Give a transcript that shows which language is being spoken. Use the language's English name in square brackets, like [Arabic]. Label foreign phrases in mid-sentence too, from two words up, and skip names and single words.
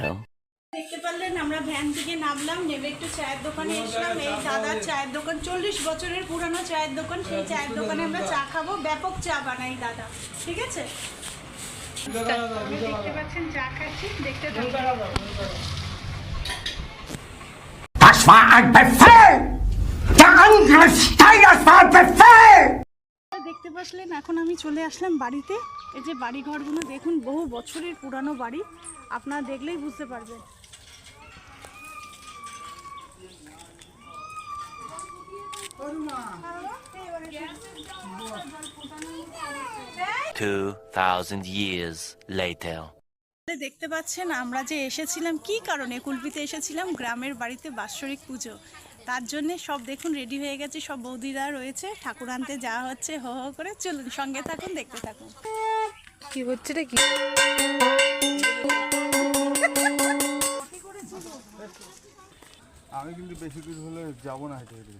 [Bangla] দেখতে পারলেন আমরা ভ্যান থেকে নামলাম, নেমে একটু চায়ের দোকানে এসলাম। এই দাদার চায়ের দোকান, 40 বছরের পুরানো চায়ের দোকান। সেই চায়ের দোকানে আমরা চা খাবো, ব্যাপক চা বানাই দাদা, ঠিক আছে? দেখতে পাচ্ছেন চা খাচ্ছি, দেখতে থাকুন। [German] Das war ein Befehl! Der Angriffsteil, das war ein Befehl! [Bangla] দেখতে পাচ্ছেন এখন আমি চলে আসলাম বাড়িতে। এই যে বাড়ি ঘরগুলো দেখুন, বহু বছরের পুরানো বাড়ি, আপনারা দেখলেই বুঝতে পারবেন। [English] 2000 years later. [Bangla] দেখতে পাচ্ছেন আমরা যে এসেছিলাম কি কারণে কুলপিতে এসেছিলাম, গ্রামের বাড়িতে বাৎসরিক পুজো। তার জন্য সব দেখুন রেডি হয়ে গেছে, সব বৌদিরা রয়েছে, ঠাকুর আনতে যাওয়া হচ্ছে হো হো করে। চলুন সঙ্গে থাকুন, দেখতে থাকুন। কি হচ্ছে রে, কি আমি কিন্তু বেশি দূর হলে যাবো না, হেঁটে হেঁটে।